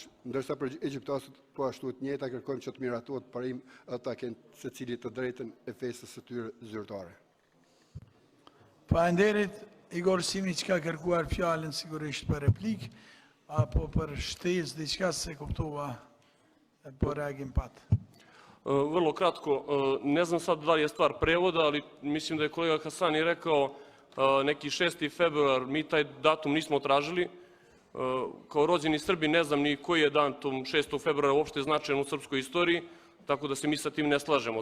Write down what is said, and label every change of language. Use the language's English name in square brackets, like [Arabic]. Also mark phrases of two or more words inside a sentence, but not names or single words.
[Albanian] Ndërsa për egjiptasët po ashtu të njëjta kërkojmë që të miratohet parim, ata kanë secili të drejtën e festës së tyre zyrtare. Faleminderit Igor Simić ka kërkuar fjalën sigurisht për replikë. Apo për shtesë diçka se kuptova po reagim pat. [Serbian] Vrlo kratko, ne znam sad da li je stvar prevoda, ali mislim da je kolega Hasani rekao neki 6. februar, mi taj datum nismo tražili. Kao rođeni Srbi ne znam ni koji je dan tom 6. februara uopšte značajan u srpskoj istoriji, tako da se mi sa tim ne slažemo.